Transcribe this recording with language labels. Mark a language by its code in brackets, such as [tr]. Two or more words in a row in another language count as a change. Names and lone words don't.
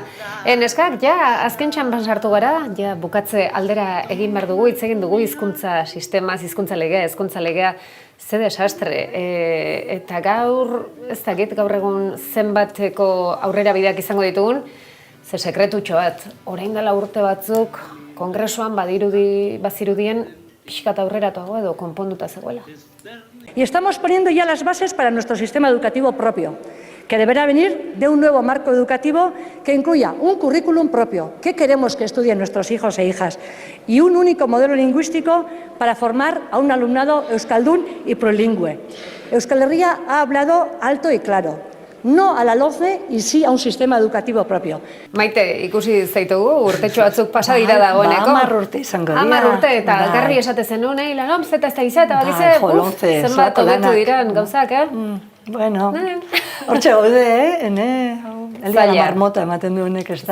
[eu] Neskak, ja, azken txanpan sartu gara, ja, bukatze aldera egin behar dugu, hitz egin dugu hizkuntza sistemaz, hizkuntza legea, ze desastre. Eta gaur, ez dakit, gaur egun zenbateko aurrera bideak izango ditugun, ze sekretutxo bat, orain dela urte batzuk, kongresuan bazirudien pixkat aurreratuago edo konponduta zegoela. [es] Y estamos poniendo ya las bases para nuestro sistema educativo propio, que deberá venir de un nuevo marco educativo que incluya un currículum propio, qué queremos que estudien nuestros hijos e hijas, y un único modelo lingüístico para formar a un alumnado euskaldun y plurilingüe. Euskal Herria ha hablado alto y claro. No a la LOCE y sí a un sistema educativo propio. [eu] Maite, ikusi zaitugu, urtetxo batzuk pasa dira dagoeneko. 10 urte izango dira. 10 urte eta garbi esate zenuen, la LOMCE eta ez da izate, zenbat hobetu diran gauzak, Bueno, hortxe gaude, [es] elia la marmota [eu] ematen duenek ez da.